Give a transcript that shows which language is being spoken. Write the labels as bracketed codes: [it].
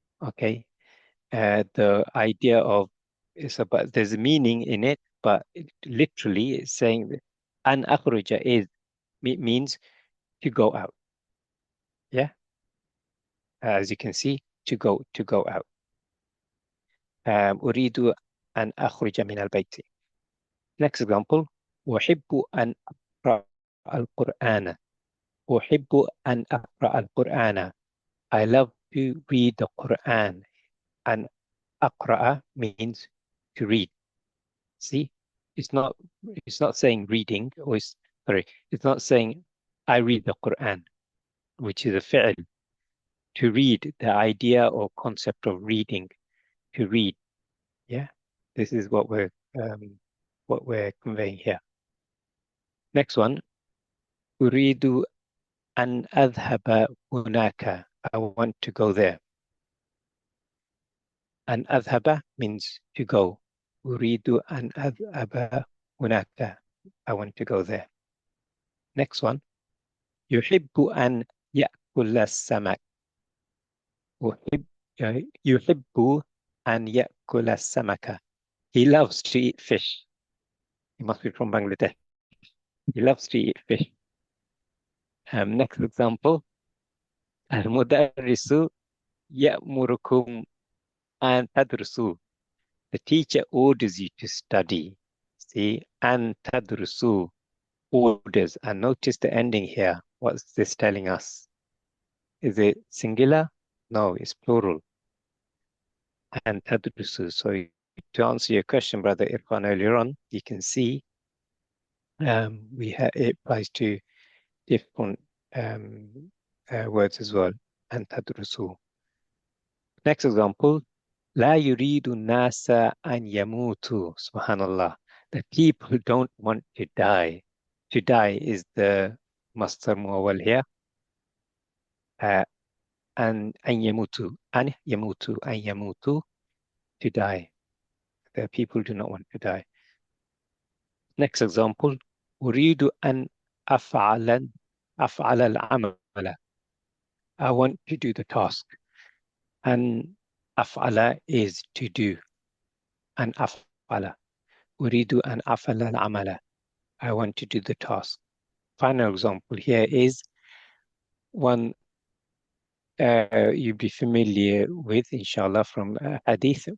[en] Okay, the idea of is about, there's a meaning in it, but literally it's saying that an akhruja means to go out. Yeah, as you can see, to go out. [ar] أريد أن أخرج من البيت. [en] Next example, [ar] أحب أن أقرأ القرآن. أحب أن أقرأ القرآن. [en] I love to read the Quran. And أقرأ means to read. See, it's not saying reading, or it's not saying I read the Quran, which is a fi'l. To read, the idea or concept of reading, to read. Yeah, this is what we're conveying here. Next one, [ar] أريد أن أذهب هناك. [en] I want to go there. [ar] أن أذهب [en] means to go. [ar] أريد أن أذهب هناك. [en] I want to go there. Next one, [ar] يحب أن يأكل السمك. يحب أن يأكل السمك. [en] He loves to eat fish. He must be from Bangladesh. He loves to eat fish. Next example, [ar] المدرس يأمركم أن تدرسوا. [en] The teacher orders you to study. See, [ar] أن تدرسوا, [en] orders. And notice the ending here. What's this telling us? Is it singular? No, it's plural. And tadrusu. So to answer your question, Brother Irfan, earlier on, you can see it applies to different words as well. And tadrusu. Next example, [ar] لا يريد الناس أن يموتوا. Subhanallah. [en] The people don't want to die. To die is the Masdar muawwal here. And [ar] أن يموتوا. أن يموتوا. [en] To die. The people do not want to die. Next example, [ar] أريد أن أفعل العمل. [en] I want to do the task. And أفعل is to do. [ar] أن أفعل. أريد أن أفعل العمل. [en] I want to do the task. Final example here is one you'll be familiar with, inshallah, from hadith.